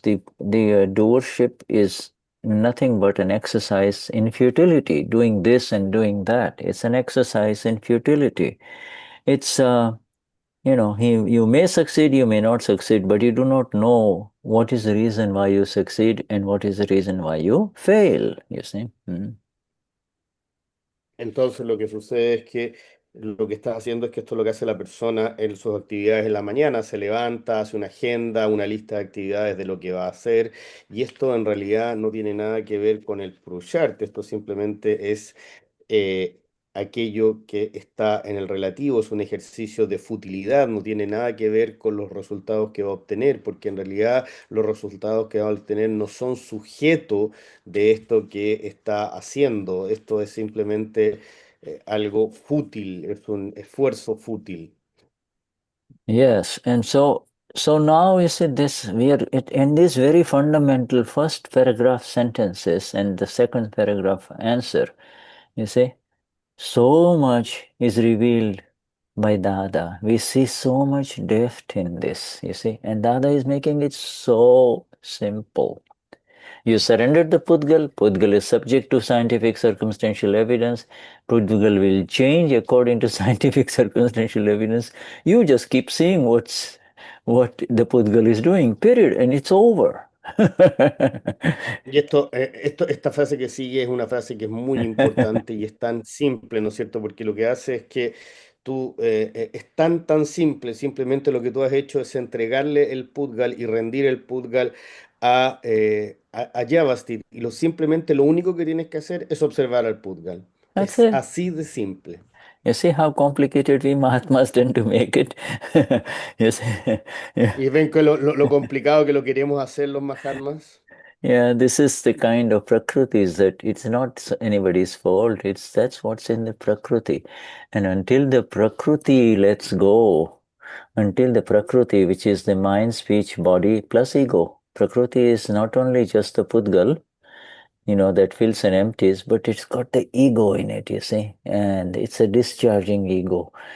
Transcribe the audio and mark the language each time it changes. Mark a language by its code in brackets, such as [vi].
[en] The doership is nothing but an exercise in futility, doing this and doing that. It's an exercise in futility. It's, you may succeed, you may not succeed, but you do not know what is the reason why you succeed and what is the reason why you fail, you see. [es] Entonces lo que sucede es que lo que está haciendo es que esto es lo que hace la persona en sus actividades en la mañana, se levanta, hace una agenda, una lista de actividades de lo que va a hacer, y esto en realidad no tiene nada que ver con el Purushart, esto simplemente es eh, aquello que está en el relativo, es un ejercicio de futilidad, no tiene nada que ver con los resultados que va a obtener, porque en realidad los resultados que va a obtener no son sujeto de esto que está haciendo, esto es simplemente algo fútil, es un esfuerzo fútil. [en] Yes, and so now you see this, we are in these very fundamental first paragraph sentences and the second paragraph answer, you see, so much is revealed by Dada. We see so much depth in this, you see, and Dada is making it so simple. You surrendered the pudgal. Pudgal is subject to scientific circumstantial evidence. Pudgal will change according to scientific circumstantial evidence. You just keep seeing what the pudgal is doing, period, and it's over. [es] Y esta frase que sigue es una frase que es muy importante y es tan simple, ¿no es cierto? Porque lo que hace es que es tan simple, simplemente lo que tú has hecho es entregarle el pudgal y rendir el pudgal a Yavastit. Y simplemente lo único que tienes que hacer es observar al pudgal. [en] That's [es] Es [en] it. [es] así de simple. [en] You see how complicated we Mahatmas tend to make it? You see? [es] Y ven que lo complicado que lo queremos hacer los Mahatmas. [en] Yeah, this is the kind of Prakriti that it's not anybody's fault. That's what's in the Prakriti. And until the Prakriti lets go, until the Prakriti, which is the mind, speech, body plus ego. Prakriti is not only just the Pudgal, that fills and empties, but it's got the ego in it, you see, and it's a discharging ego.